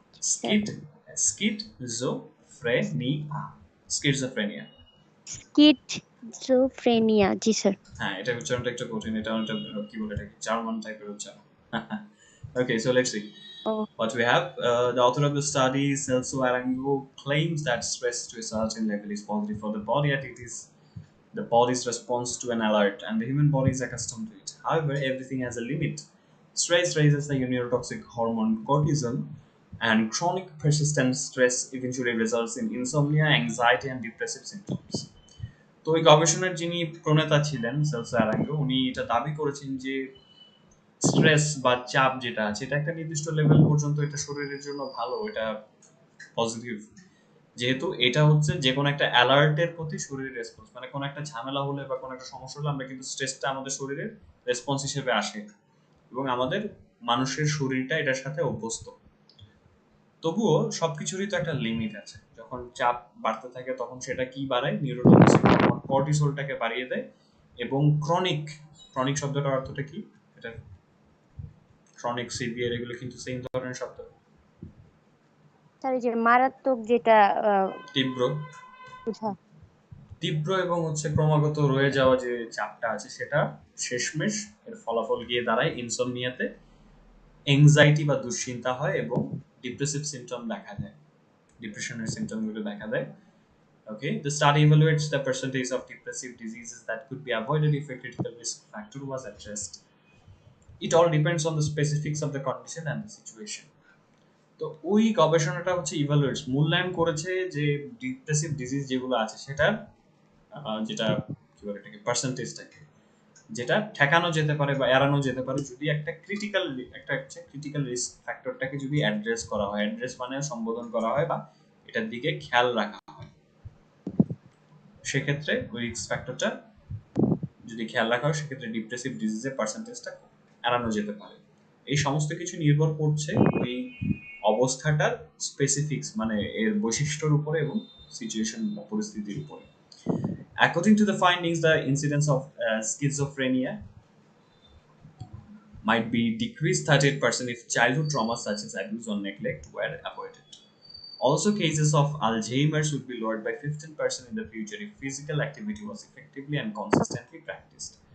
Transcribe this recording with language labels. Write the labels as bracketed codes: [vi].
[bn] Sir skid schizophrenia schizophrenia. Schizophrenia. জি sir. হ্যাঁ, এটা উচ্চারণটা একটু কঠিন, এটা অনেকটা কি বলে এটাকে জার্মান টাইপের উচ্চারণ। [en] Okay, so let's see oh what we have. The author of the study, Celso Arango, claims that stress to a certain level is positive for the body, and it is the body's response to an alert, and the human body is accustomed to it. However, everything has a limit. Stress raises the neurotoxic hormone cortisol, and chronic persistent stress eventually results in insomnia, anxiety, and depressive symptoms. [bn] তো ওই গবেষণার যিনি প্রণেতা ছিলেন Celso অ্যারাঙ্গো, উনি এটা দাবি করেছেন যে স্ট্রেস বা চাপ যেটা আছে এটা একটা নির্দিষ্ট লেভেল পর্যন্ত এটা শরীরের জন্য ভালো, এটা পজিটিভ। যেহেতু এটা হচ্ছে যে কোনো একটা অ্যালার্টের প্রতি শরীরের রেসপন্স, মানে কোনো একটা ঝামেলা হলে বা কোনো একটা সমস্যা হলে আমরা কিন্তু স্ট্রেসটা আমাদের শরীরের রেসপন্স হিসেবে আসে, এবং আমাদের মানুষের শরীরটা এটার সাথে অভ্যস্ত। তবুও সবকিছুরই তো একটা লিমিট আছে। যখন চাপ বাড়তে থাকে তখন সেটা কি বাড়ায়, নিউরোটক্সিক হরমোন কর্টিসলটাকে বাড়িয়ে দেয়। এবং ক্রনিক, ক্রনিক শব্দটার অর্থটা কি, এটা ক্রনিক, সিভিয়ার এগুলো কিন্তু সেম ধরনের শব্দ। স্যার এই যে মারাত্মক যেটা তীব্র, বোঝা। তীব্র এবং হচ্ছে ক্রমাগত রয়ে যাওয়া যে চাপটা আছে সেটা শেষমেশ এর ফলাফল গিয়ে দাঁড়ায় ইনসোমনিয়াতে, এংজাইটি বা দুশ্চিন্তা হয়, এবং ডিপ্রেসিভ সিমটম দেখা দেয়, ডিপ্রেশনের সিমটমগুলো দেখা দেয়। [en] Okay, the study evaluates the percentage of depressive diseases that could be avoided if a critical risk factor was addressed. It all depends on the specifics of the condition and the situation. [bn] তো ওই গবেষণাটা হচ্ছে ইভালুয়েটস, মূল্যায়ন করেছে যে depressive disease যেগুলো আছে সেটার যেটা কি বলে এটাকে পার্সেন্টেজটাকে, যেটা ঠেকানো যেতে পারে বা এড়ানো যেতে পারে যদি একটা ক্রিটিক্যাল, একটা হচ্ছে ক্রিটিক্যাল রিস্ক ফ্যাক্টরটাকে যদি অ্যাড্রেস করা হয়, অ্যাড্রেস মানে সম্বোধন করা হয় বা এটার দিকে খেয়াল রাখা হয়, সেক্ষেত্রে ওই রিস্ক ফ্যাক্টরটা যদি খেয়াল রাখা হয় সেক্ষেত্রে ডিপ্রেসিভ ডিজিজের পার্সেন্টেজটা এড়ানো যেতে পারে। এই সমস্ত কিছু নির্ভর করছে ওই অবস্থাটার স্পেসিফিক্স, মানে এর বৈশিষ্ট্যের উপরে এবং সিচুয়েশন বা পরিস্থিতির উপরে। [en] According to the findings, the incidence of schizophrenia might be decreased 38% if childhood traumas such as abuse or neglect were avoided. Also, cases of Alzheimer's would be lowered by 15% in the future if physical activity was effectively and consistently practiced.